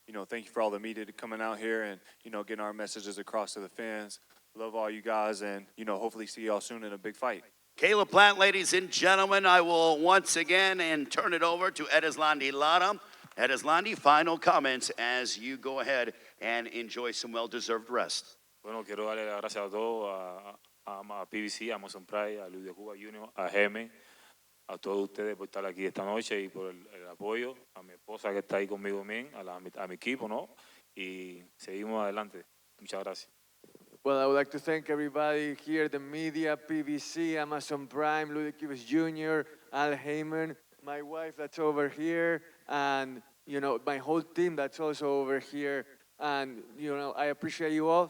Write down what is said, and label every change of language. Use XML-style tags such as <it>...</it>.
<en>Thank you for all the media coming out here and, getting our messages across to the fans. Love all you guys and, hopefully see y'all soon in a big fight. Caleb Plant, ladies and gentlemen, I will once again turn it over to Erislandy Lara. Erislandy, final comments as you go ahead and enjoy some well-deserved rest.</en> <es>Bueno, quiero darle las gracias a todos, a PBC, a Amazon Pride, a Luis de Cuba Jr., a Geme, a todos ustedes por estar aquí esta noche y por el apoyo, a mi esposa que está ahí conmigo también, a mi equipo, ¿no? Y seguimos adelante. Muchas gracias.</es> <en>Well, I would like to thank everybody here, the media, PBC, Amazon Prime, Luis de Cuba Jr., Al Heyman, my wife that's over here, and, my whole team that's also over here. And, I appreciate you all.</en>